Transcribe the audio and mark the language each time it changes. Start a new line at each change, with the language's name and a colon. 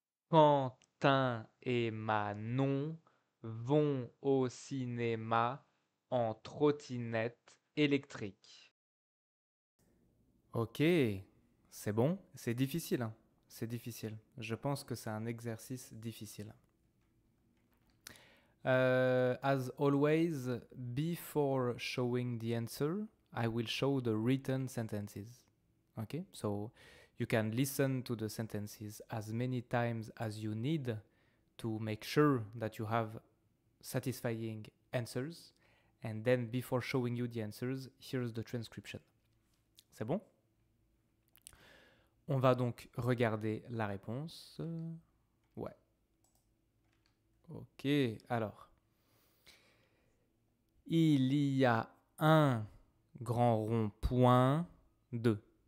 French: Quentin et Manon vont au cinéma en trottinette électrique. Ok, c'est bon, c'est difficile, hein. C'est difficile. Je pense que c'est un exercice difficile.
English: As always, before showing the answer, I will show the written sentences. Okay, so you can listen to the sentences as many times as you need to make sure that you have satisfying answers. And then before showing you the answers, here's the transcription.
French: C'est bon? On va donc regarder la réponse. Ouais. Ok, alors. Il y a un grand rond-point. 2.